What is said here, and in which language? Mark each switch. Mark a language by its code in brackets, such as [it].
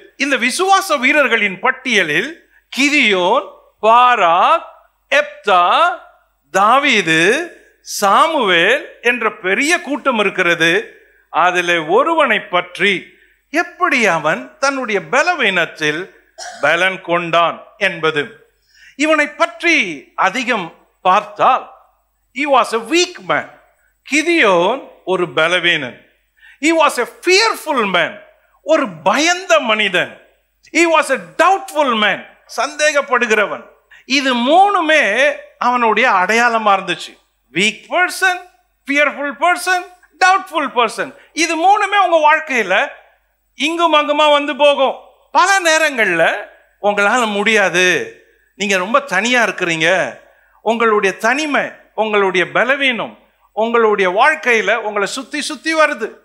[ta] இந்த விசுவாச வீரர்களின் பட்டியலில் கிதியோன், பாராக், எப்தா, தாவீது, சாமுவேல் என்ற பெரிய கூட்டம் இருக்கிறது. அதில் ஒருவனை பற்றி எப்படி அவன் தன்னுடைய பலவீனத்தில் பலன் கொண்டான் என்பது. இவனை பற்றி அதிகம் பார்த்தால், [en] he was a weak man. [ta] Gideon ஒரு பலவீனன். [en] he was a fearful man, [ta] ஒரு பயந்த மனிதன். [en] he was a doubtful man, [ta] சந்தேகப்படுகிறவன். இது மூணுமே அவனுடைய அடையாளமா இருந்துச்சு. [en] weak person, fearful person, doubtful person. [ta] இது மூணுமே உங்க வாழ்க்கையில இங்கும் அங்குமா வந்து போகும். பல நேரங்கள்ல உங்களால முடியாது, நீங்க ரொம்ப தனியா இருக்கிறீங்க, உங்களுடைய தனிமை, உங்களுடைய பலவீனம் உங்களுடைய வாழ்க்கையில உங்களை சுத்தி சுத்தி வருது.